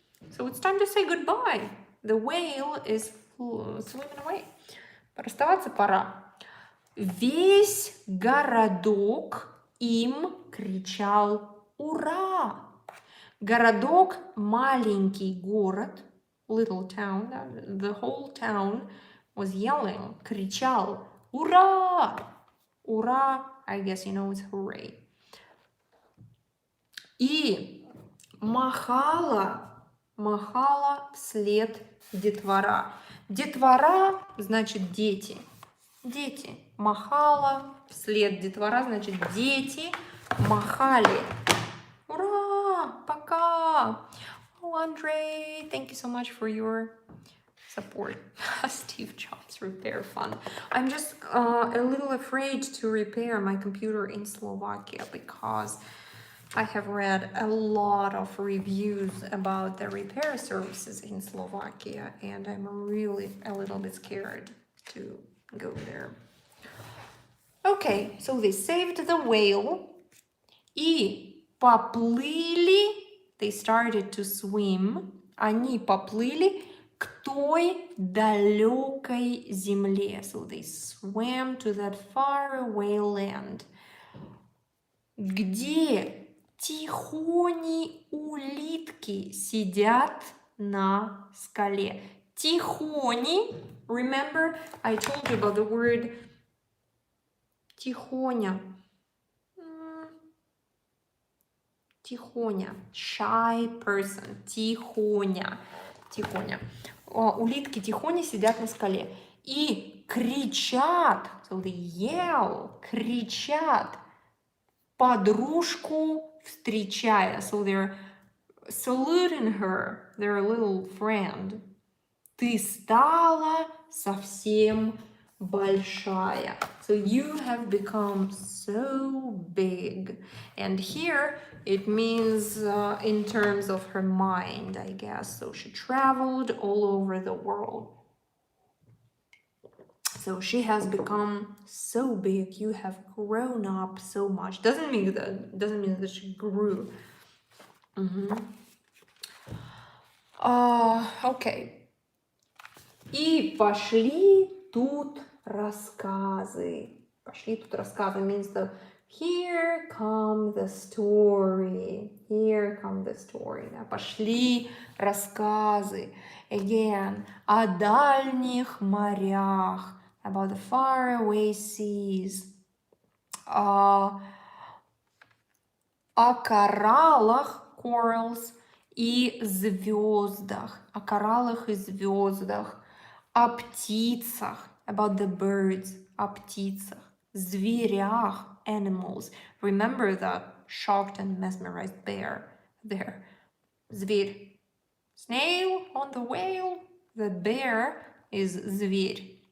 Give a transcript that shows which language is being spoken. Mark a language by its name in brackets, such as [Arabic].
[English] So it's time to say goodbye. The whale is swimming away. [Russian] Расставаться пора. Весь городок им кричал «Ура!». Городок – маленький город, [English] little town, the whole town was yelling, [Russian] кричал «Ура!». [English] Ура, I guess you know it's hooray. [Russian] И махала вслед детвора. Детвора значит дети. Дети. Махала вслед детвора значит дети махали. Ура! Пока! [English] Oh, Andre, thank you so much for your support. Steve Jobs Repair Fund. I'm just a little afraid to repair my computer in Slovakia because I have read a lot of reviews about the repair services in Slovakia, and I'm really a little bit scared to go there. Okay, so they saved the whale. [Russian] И поплыли, [English] they started to swim, [Russian] они поплыли к той далекой земле. [English] So they swam to that faraway land. [Russian] Где тихони улитки сидят на скале. [English] Тихони, remember I told you about the word тихоня. Тихоня, shy person, тихоня. [Russian] Улитки тихоня сидят на скале и кричат, [English] so they yell, [Russian] кричат, подружку встречая, [English] so they're saluting her, their little friend. [Russian] Ты стала совсем большая. [English] So you have become so big. And here it means in terms of her mind, I guess. So she traveled all over the world. So she has become so big. You have grown up so much. Doesn't mean that she grew. [Russian] Okay. И пошли тут рассказы. Пошли тут рассказы [English] means the here come the story. Here come the story. Да? [Russian] Пошли рассказы. Again, о дальних морях. [English] About the faraway seas. [Russian] О кораллах, corals, и звездах. О кораллах и звездах. О птицах, [English] about the birds, [Russian] о птицах, зверях, animals. [English] Remember the shocked and mesmerized bear there. Зверь. Snail on the whale. The bear is зверь.